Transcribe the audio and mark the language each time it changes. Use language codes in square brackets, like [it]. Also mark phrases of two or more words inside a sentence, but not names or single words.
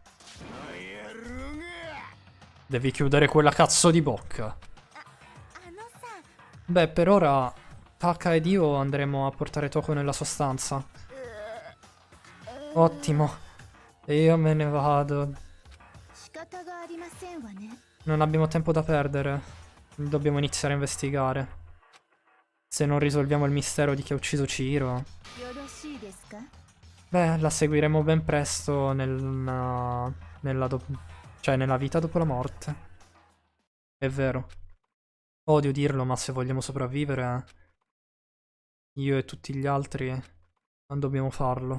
[it] Devi chiudere quella cazzo di bocca. [ja] あのさ [it] Beh, per ora Taka ed io andremo a portare Toko nella sua stanza. Ottimo. E io me ne vado. [ja] 仕方がありませんわね [it] Non abbiamo tempo da perdere. Dobbiamo iniziare a investigare. Se non risolviamo il mistero di chi ha ucciso Chihiro, [ja] よろしいですか [it] beh, la seguiremo ben presto cioè nella vita dopo la morte. È vero. Odio dirlo, ma se vogliamo sopravvivere, io e tutti gli altri non dobbiamo farlo.